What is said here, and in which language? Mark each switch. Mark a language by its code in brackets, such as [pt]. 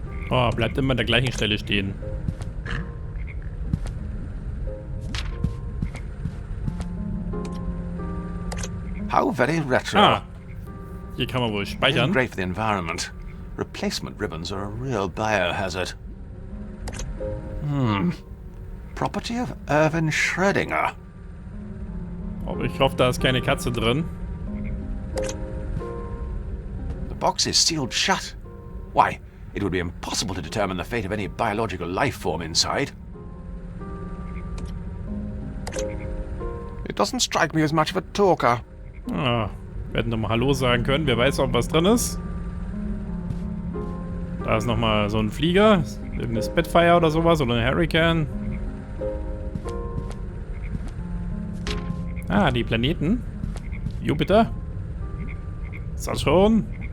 [de] Oh, bleibt immer an der gleichen Stelle stehen. [en] How very retro. [de] Ah, hier kann man wohl speichern. [en] Great for the environment. Replacement ribbons are a real biohazard. Property of Irvin Schrödinger. [de] Aber ich hoffe, da ist keine Katze drin. [en] The box is sealed shut. Why, it would be impossible to determine the fate of any biological life form inside. It doesn't strike me as much of a talker. [de] Ah, wir hätten nochmal Hallo sagen können. Wer weiß, ob was drin ist. Da ist nochmal so ein Flieger. Irgendeine Spitfire oder sowas. Oder ein Hurricane. Ah, die Planeten. Jupiter. Ist das schon?